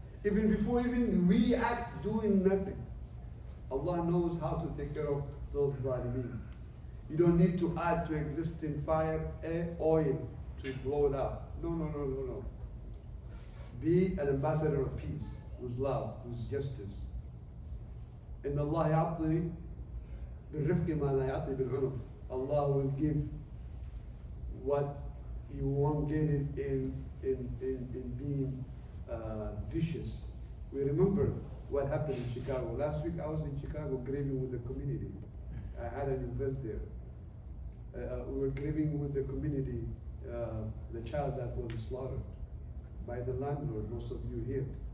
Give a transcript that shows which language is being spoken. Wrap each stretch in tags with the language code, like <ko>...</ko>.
<en>Even before we act doing nothing. Allah knows how to take care of those zalimin. You don't need to add to existing fire oil to blow it up. No. Be an ambassador of peace, with love, with justice.</en> <ar>إن الله يعطي بالرفق ما لا يعطي بالعنف.</ar> <en>Allah will give what you won't get it in being vicious. We remember what happened in Chicago. Last week I was in Chicago grieving with the community. I had an event there. We were grieving with the community, the child that was slaughtered by the landlord, most of you here.</en>